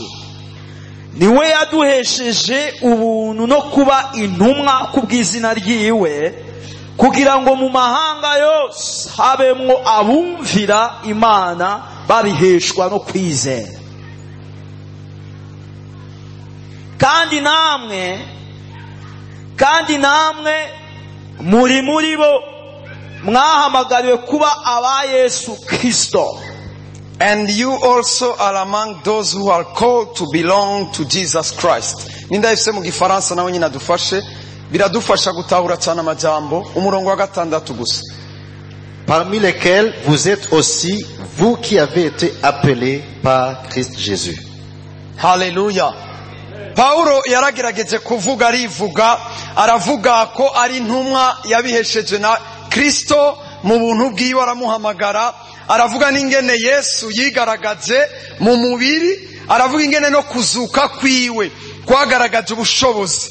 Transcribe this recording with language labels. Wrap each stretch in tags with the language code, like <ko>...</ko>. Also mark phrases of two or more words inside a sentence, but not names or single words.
<rn>Niwe yaduhesheje ubuntu no kuba intumwa kubw'izina ryiwe, kugira ngo mu mahanga yose habemwo abumvira Imana babiheshwa no kwizera. Kandi namwe muri bo mwahamagariwe kuba aba Yesu Kristo.</rn> <en>And you also are among those who are called to belong to Jesus Christ.</en> <rn>Ninda ifise mu gifaransa nawe nyina dufashe, biradufasha gutahura cyane amajambo. Umurongo wa gatandatu gusa.</rn> <fr>Parmi lesquels vous êtes aussi, vous qui avez été appelés par Christ Jésus.</fr> <rn>Haleluya. Paulo yaragerageje kuvuga arivuga, aravuga ko ari intumwa yabihesheje na Kristo mu buntu bwiwe, aramuhamagara, aravuga n'ingene Yesu yigaragaje mu mubiri, aravuga ingene no kuzuka kwiwe kwagaragaje ubushobozi.</rn>